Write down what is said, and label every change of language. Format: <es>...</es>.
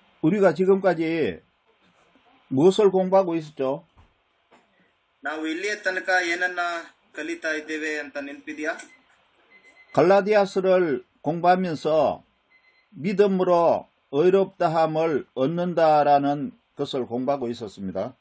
<ko>우리가 지금까지 무엇을 공부하고 있었죠?</ko> <kn>ನಾವು ಇಲ್ಲಿಯ ತನಕ ಏನನ್ನ ಕಲಿತಾ ಇದ್ದೇವೆ ಅಂತ ನೆನಪಿದೆಯಾ?</kn> <ko>갈라디아서를 공부하면서 믿음으로 의롭다함을 얻는다라는 것을 공부하고 있었습니다.</ko>